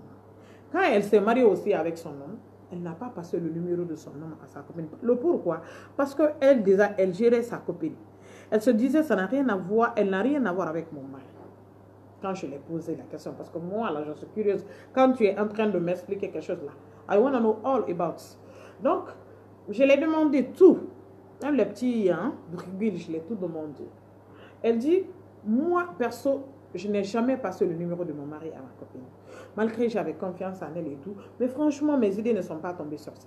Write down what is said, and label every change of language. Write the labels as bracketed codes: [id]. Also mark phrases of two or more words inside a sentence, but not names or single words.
[fr] Quand elle s'est mariée aussi avec son homme, elle n'a pas passé le numéro de son homme à sa copine. Le pourquoi? Parce qu'elle déjà, elle gérait sa copine. Elle se disait, ça n'a rien à voir, elle n'a rien à voir avec mon mari. Quand je lui ai posé la question, parce que moi, là, je suis curieuse. Quand tu es en train de m'expliquer quelque chose là, [en] I want to know all about. [fr] Donc, je l'ai demandé tout. Même les petits, je l'ai tout demandé. Elle dit, moi, perso, je n'ai jamais passé le numéro de mon mari à ma copine. Malgré que j'avais confiance en elle et tout. Mais franchement, mes idées ne sont pas tombées sur ça.